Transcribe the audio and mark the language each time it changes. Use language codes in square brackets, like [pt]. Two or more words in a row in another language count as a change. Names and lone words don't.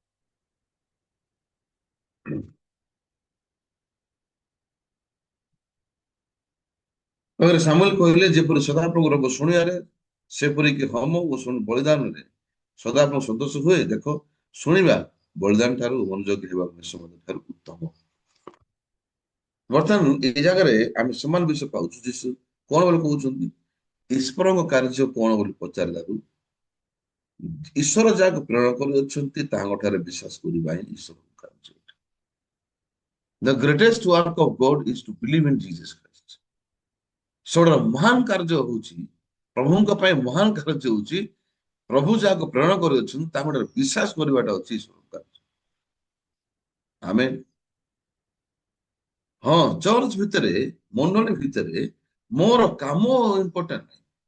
[or] ସାମୁଏଲ କହିଲେ ଯେପରି ସଦାପ୍ରଭୁର ଶୁଣିବାରେ ସେପରିକି ହୋମ ଓ ବଳିଦାନରେ ସଦାପ୍ରଭୁ ସନ୍ତୋଷ ହୁଏ, ଦେଖ ଶୁଣିବା ବଳିଦାନ ଠାରୁ ମନୋଯୋଗୀ ହେବା ଠାରୁ ଉତ୍ତମ। ବର୍ତ୍ତମାନ ଏଇ ଜାଗାରେ ଆମେ ସମାନ ବିଷୟ ପାଉଛୁ। ଯୀଶୁ କଣ ବୋଲି କହୁଛନ୍ତି? ଈଶ୍ୱରଙ୍କ କାର୍ଯ୍ୟ କଣ ବୋଲି ପଚାରିଲାରୁ ଈଶ୍ୱର ଯାହାକୁ ପ୍ରେରଣା କରିଅଛନ୍ତି ତାଙ୍କ ଠାରେ ବିଶ୍ୱାସ କରିବା ହିଁ ଈଶ୍ୱରଙ୍କ କାର୍ଯ୍ୟ। [en] The greatest work of God is to believe in Jesus Christ. [or] ସବୁଠାରୁ ମହାନ କାର୍ଯ୍ୟ ହଉଛି, ପ୍ରଭୁଙ୍କ ପାଇଁ ମହାନ କାର୍ଯ୍ୟ ହଉଛି ପ୍ରଭୁ ଯାହାକୁ ପ୍ରେରଣା କରିଅଛନ୍ତି ତାଙ୍କ ଠାରେ ବିଶ୍ୱାସ କରିବାଟା ଅଛି ଈଶ୍ୱରଙ୍କ କାର୍ଯ୍ୟ। ଆମେ ହଁ, ଚର୍ଚ୍ଚ ଭିତରେ, ମଣ୍ଡଳୀ ଭିତରେ ମୋର କାମ ଇମ୍ପୋର୍ଟାଣ୍ଟ ନାହିଁ।